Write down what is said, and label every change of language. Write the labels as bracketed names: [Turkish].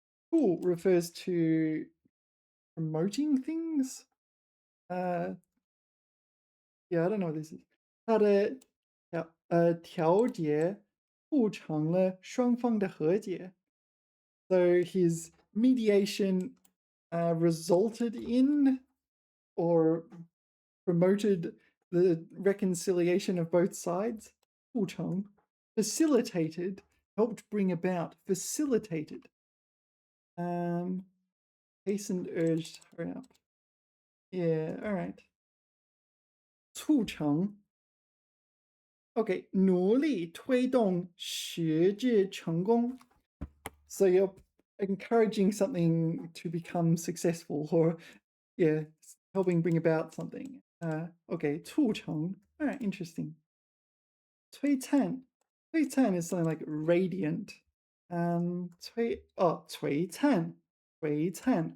[English] 促 refers to promoting things. Yeah, I don't know what this is. [Chinese] 它的调解促成了双方的和解. [English] So his mediation resulted in or promoted the reconciliation of both sides. 促成 facilitated, helped bring about, facilitated. Hastened, urged, hurry up. Yeah, all right. [Chinese] 促成 Okay, 努力推动学业成功. [English] So you're encouraging something to become successful, or yeah, helping bring about something. Okay, 促成.All right, interesting. 璀璨. 璀璨 is something like radiant. [Chinese] 璀璨.璀璨.